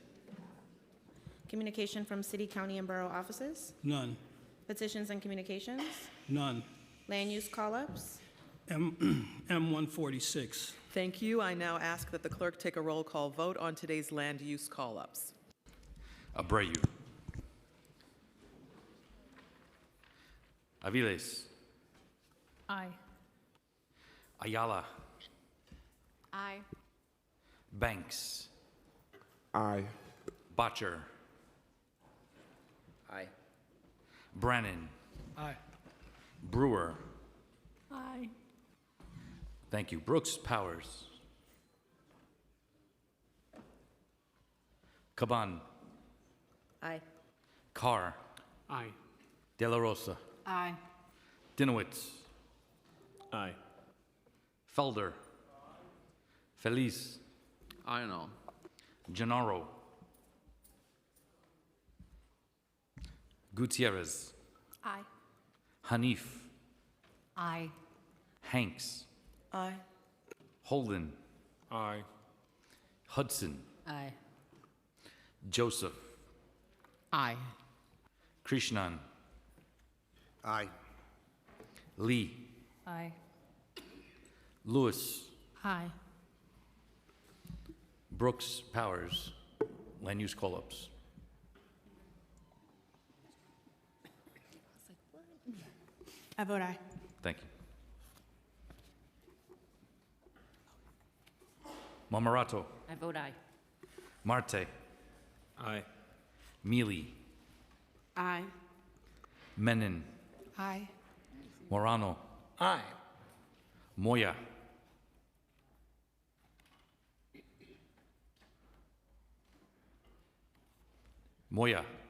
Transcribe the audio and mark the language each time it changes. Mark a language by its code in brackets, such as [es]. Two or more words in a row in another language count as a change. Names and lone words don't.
[en] Communication from city, county, and borough offices. None. Petitions and communications. None. Land use call-ups. M146. Thank you. I now ask that the clerk take a roll call vote on today's land use call-ups. Abreu. Aviles. Aye. Ayala. Aye. Banks. Aye. Botcher. Aye. Brannon. Aye. Brewer. Aye. Thank you. Brooks Powers. Caban. Aye. Carr. Aye. De La Rosa. Aye. Dinowitz. Aye. Felder. Feliz. Aye and all. Gennaro. Gutierrez. Aye. Hanif. Aye. Hanks. Aye. Holden. Aye. Hudson. Aye. Joseph. Aye. Krishnan. Aye. Lee. Aye. Lewis. Aye. Brooks Powers. Land use call-ups. I vote aye. Thank you. Mamarato. I vote aye. Marte. Aye. Mealy. Aye. Menon. Aye. Morano. Aye. Moya. Moya.